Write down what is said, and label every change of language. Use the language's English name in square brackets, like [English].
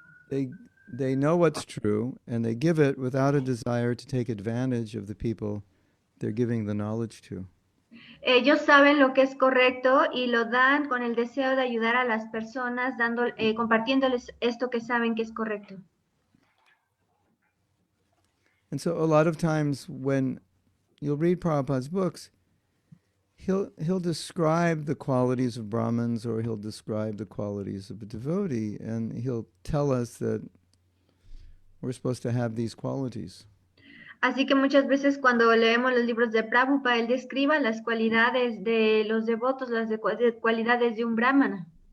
[English] They know what's true and they give it without a desire to take advantage of the people they're giving the knowledge to. [Spanish] Ellos saben lo que es correcto y lo dan con el deseo de ayudar a las personas, compartiéndoles esto que saben que es correcto. [English] And so a lot of times when you'll read Prabhupada's books, he'll describe the qualities of Brahmins or he'll describe the qualities of a devotee, and he'll tell us that we're supposed to have these qualities. [Spanish] Así que muchas veces cuando leemos los libros de Prabhupada, él describe las cualidades de los devotos, cualidades de un brahmana.